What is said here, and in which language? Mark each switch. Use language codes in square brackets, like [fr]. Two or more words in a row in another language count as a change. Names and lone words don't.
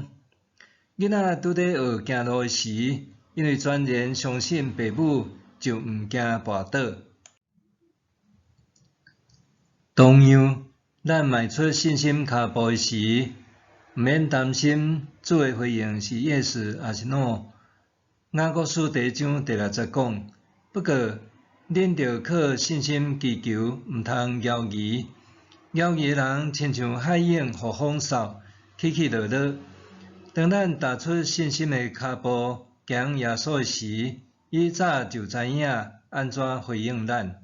[nan] 囡仔拄在学行路时，因为全然相信父母就毋惊跋倒。同样，咱迈出信心脚步时，毋免担心主的回应是 yes 还是 no。雅各书第1章第6节讲，不过恁着靠信心祈求，毋通犹豫。犹豫的人，亲像海涌互风扫，起起落落。当咱踏出信心的脚步，行耶稣的时，伊早就知影安怎回应咱。